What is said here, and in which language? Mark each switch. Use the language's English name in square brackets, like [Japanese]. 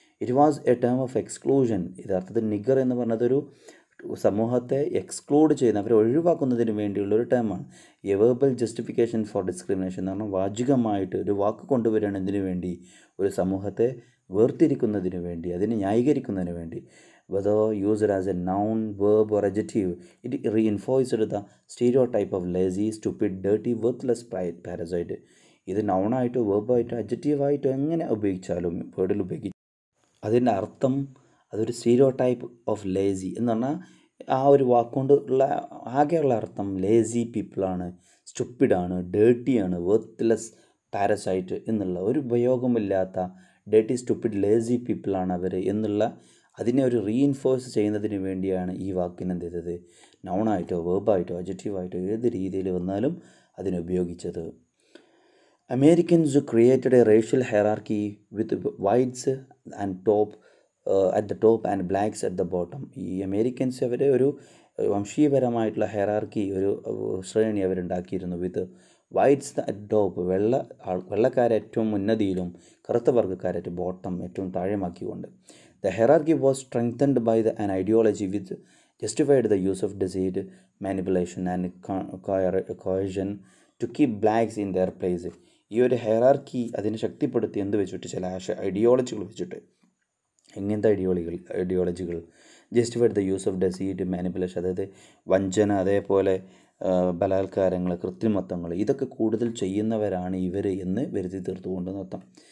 [Malayalam] It was A term of exclusion. യഥാർത്ഥത്തിൽ നിഗർ എന്ന് പറഞ്ഞതൊരു സമൂഹത്തെ എക്സ്ക്ലൂഡ് ചെയ്യുന്ന, അവരെ ഒഴിവാക്കുന്നതിന് വേണ്ടിയുള്ളൊരു ടേമാണ്. A verbal justification four discrimination എന്ന് പറഞ്ഞാൽ വാചികമായിട്ട് ഒരു വാക്ക് കൊണ്ടുവരുന്നതിന് വേണ്ടി, ഒരു സമൂഹത്തെ വേർതിരിക്കുന്നതിന് വേണ്ടി, അതിനെ ന്യായീകരിക്കുന്നതിന് വേണ്ടി. [English] whether used as a noun, verb or adjective, it reinforced the stereotype of lazy, stupid, dirty, worthless parasite. [Malayalam] ഇത് നൗണായിട്ടോ വെർബായിട്ടോ അഡ്ജക്റ്റീവായിട്ടോ എങ്ങനെ ഉപയോഗിച്ചാലും വേർഡിൽ അതിൻ്റെ അർത്ഥം അതൊരു സ്റ്റീരിയോടൈപ്പ് ഓഫ് ലേസി എന്ന് പറഞ്ഞാൽ ആ ഒരു വാക്കുകൊണ്ട് ഉള്ള ആകെയുള്ള അർത്ഥം ലേസി പീപ്പിളാണ്, സ്റ്റുപ്പിഡാണ്, ഡേർട്ടിയാണ്, വർത്ത്ലെസ് പാരസൈറ്റ് എന്നുള്ള ഒരു ഉപയോഗമില്ലാത്ത ഡേർട്ടി, സ്റ്റുപ്പിഡ്, ലേസി പീപ്പിളാണ് അവർ എന്നുള്ള അതിനെ ഒരു റീഇൻഫോഴ്സ് ചെയ്യുന്നതിന് വേണ്ടിയാണ് ഈ വാക്കിന് എന്ത് ചെയ്തത്, നൗണായിട്ടോ വെർബായിട്ടോ അഡ്ജക്റ്റീവായിട്ടോ ഏത് രീതിയിൽ വന്നാലും അതിനെ ഉപയോഗിച്ചത്. [English] Americans created a racial hierarchy with whites and top at the top and blacks at the bottom. [Malayalam] ഈ അമേരിക്കൻസ് അവർ ഒരു വംശീയപരമായിട്ടുള്ള ഹെറാർക്കി, ഒരു ശ്രേണി അവരുണ്ടാക്കിയിരുന്നു. വിത്ത് വൈറ്റ്സ് അറ്റ് ടോപ്പ്, വെള്ളക്കാരെ ഏറ്റവും ഉന്നതിയിലും കറുത്ത വർഗ്ഗക്കാരെ ബോട്ടം ഏറ്റവും താഴെയാക്കിക്കൊണ്ട്. [English] The hierarchy was strengthened by an ideology which justified the use of deceit, manipulation and coercion to keep blacks in their place. [Malayalam] ഈ ഒരു hierarchy അതിനെ ശക്തിപ്പെടുത്തി എന്ത് വെച്ചിട്ട്, ചില ഐഡിയോളജികൾ വെച്ചിട്ട്. എങ്ങനത്തെ ഐഡിയോളജികൾ? Justified the use of ഡെസീറ്റ്, manipulation, അതായത് വഞ്ചന, അതേപോലെ ബലാത്കാരങ്ങൾ, കൃത്രിമത്വങ്ങൾ, ഇതൊക്കെ കൂടുതൽ ചെയ്യുന്നവരാണ് ഇവർ എന്ന് വരുത്തി തീർത്തുകൊണ്ട് നിർത്താം.